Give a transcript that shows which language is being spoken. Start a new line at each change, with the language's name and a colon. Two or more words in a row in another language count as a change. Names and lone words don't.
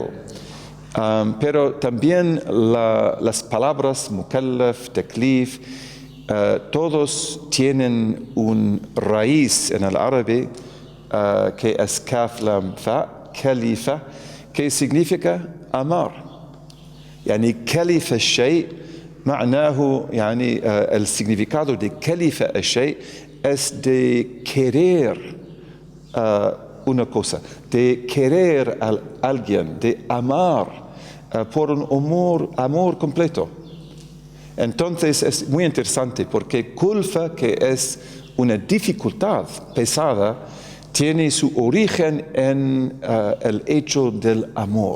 Spanish: Pero también las palabras mukallaf, taklif, todos tienen un raíz en el árabe que es
Arabic: كاف لام فاء,
Spanish: kalifa, que significa amar.
Arabic: يعني كلفة شيء معناه يعني
Spanish: el significado de
Arabic: كلفة الشيء
Spanish: es de querer una cosa, de querer a alguien, de amar por un amor completo. Entonces es muy interesante porque culpa, que es una dificultad pesada, tiene su origen en el hecho del amor.